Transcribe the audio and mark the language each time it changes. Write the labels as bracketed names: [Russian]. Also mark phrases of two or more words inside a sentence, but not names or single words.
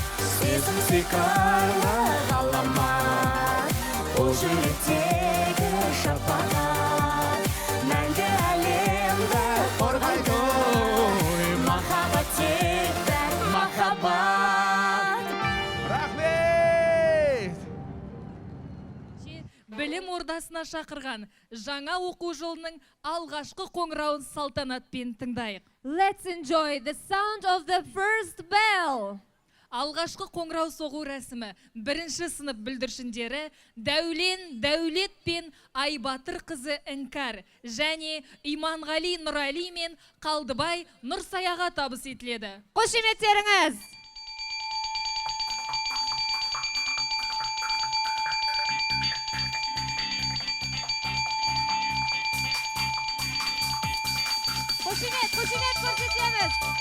[Kazakh] Сезім сиқарлы ғаламат, ол жүректегі шапағат, мәңгі әлемді қорғайды, махаббат тек пәк махаббат. Рахмет! Білім ордасына шақырған жаңа оқу жылының алғашқы қоңырауын салтанатпен тыңдайық. [English] Let's enjoy the sound of the first bell. [Kazakh] Алғашқы қоңырау соғу рәсімі бірінші сынып бүлдіршіндері Дәулен Дәулет пен Айбатыр қызы Іңкәр және Иманғали Нұрали мен Қалдыбай Нұрсаяға табыс етіледі. Қошеметтеріңіз! Қошемет көрсетеміз!